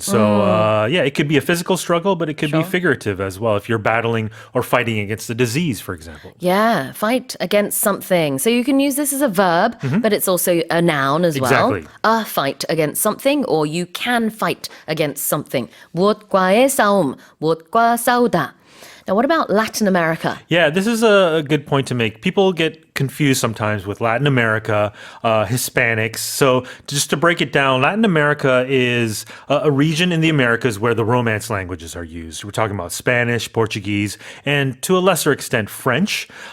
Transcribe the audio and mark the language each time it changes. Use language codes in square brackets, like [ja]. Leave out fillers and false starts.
[en] So, it could be a physical struggle, but it could be figurative as well if you're battling or fighting against a disease, for example. Yeah, fight against something. So you can use this as a verb, but it's also a noun as well. Exactly. A fight against something, or you can fight against something. [ko] 무엇과의 싸움, 무엇과 싸우다. [en] Now, what about Latin America? Yeah, this is a good point to make. People get confused sometimes with Latin America, Hispanics. So just to break it down, Latin America is a region in the Americas where the Romance languages are used. We're talking about Spanish, Portuguese, and to a lesser extent, French.